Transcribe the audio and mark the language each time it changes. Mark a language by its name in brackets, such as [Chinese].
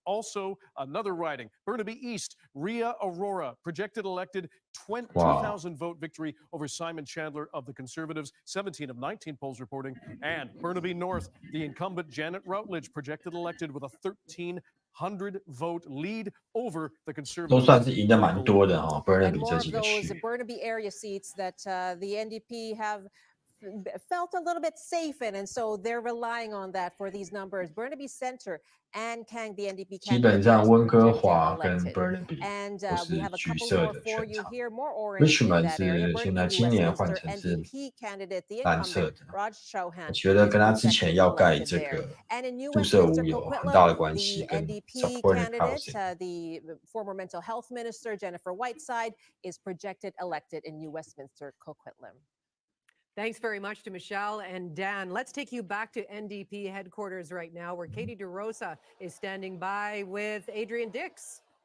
[English] Also, another riding, Burnaby East, Rhea Aurora, projected elected 20,000 vote victory over Simon Chandler of the Conservatives, 17 of 19 polls reporting. And Burnaby North, the incumbent Janet Routledge, projected elected with a 1,300 vote lead over the Conservatives. [Chinese] 都算是赢得蛮多的Burnaby 这几个区。 [English] Burnaby area seats that the NDP have felt a little bit safe in, and so they're relying on that for these numbers. Burnaby Center and Kang, the NDP [Chinese] 基本上温哥华跟 Burnaby 都是橘色的选场 ，Richmond 是现在今年换成是蓝色的。我觉得跟他之前要盖这个注射屋有很大的关系，跟 supported housing。 [English] The former mental health minister Jennifer Whiteside is projected elected in New Westminster, Coquitlam. Thanks very much to Michelle and Dan. Let's take you back to NDP headquarters right now, where Katie DeRosa is standing by with Adrian Dix.